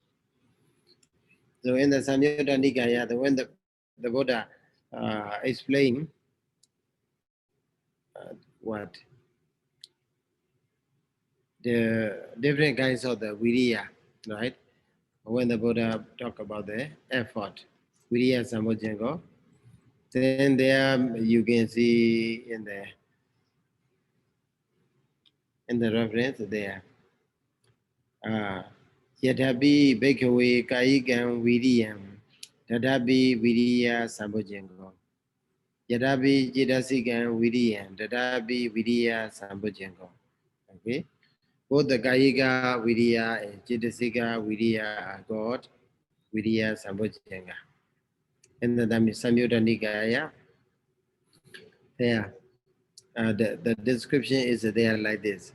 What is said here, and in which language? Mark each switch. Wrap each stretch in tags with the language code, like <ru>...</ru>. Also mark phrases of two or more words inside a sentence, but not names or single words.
<en>So in the Samyutta Nikaya, when the Buddha explain what the different kinds of the viriya, right? When the Buddha talk about the effort,</en> <pi>viriya sambojango,</pi> <en>then there you can see in the reference there.</en> <pi>Yadhapi bhikkhave kayikam viriyam, tadapi viriya sambojango. Yadapi jitasikam viriyam, tadapi viriya sambojango.</pi> <en>Okay. Both the</en> <pi>Kayika Viriya</pi> <en>and</en> <pi>Chitasika Viriya</pi> <en>are God,</en> <pi>Viriya Sambhojanga.</pi> <en>In the Samyutta Nikaya, there, the description is there like this.</en>